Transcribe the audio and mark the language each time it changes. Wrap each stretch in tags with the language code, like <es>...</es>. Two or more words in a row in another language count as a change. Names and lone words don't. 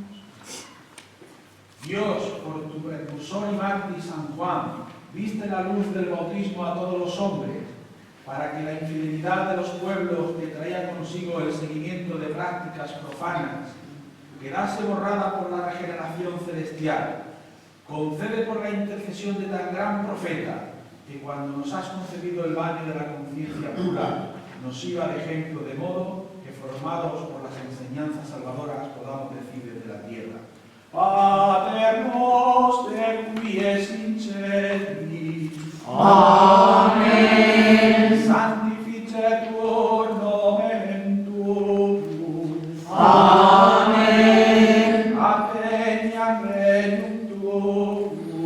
<es>Dios, por tu precursor y mártir San Juan, viste la luz del bautismo a todos los hombres, para que la infidelidad de los pueblos que traía consigo el seguimiento de prácticas profanas quedase borrada por la regeneración celestial. Concede por la intercesión de tan gran profeta, que cuando nos has concedido el baño de la conciencia pura, nos sirva de ejemplo, de modo que formados por las enseñanzas salvadoras podamos decir desde la tierra:</es> <la>Pater noster qui es in celi.</la> <es>Amén.</es> <la>Sanctificetur nomen tuum.</la> <es>Amén.</es> <la>Adveniat regnum tuum.</la>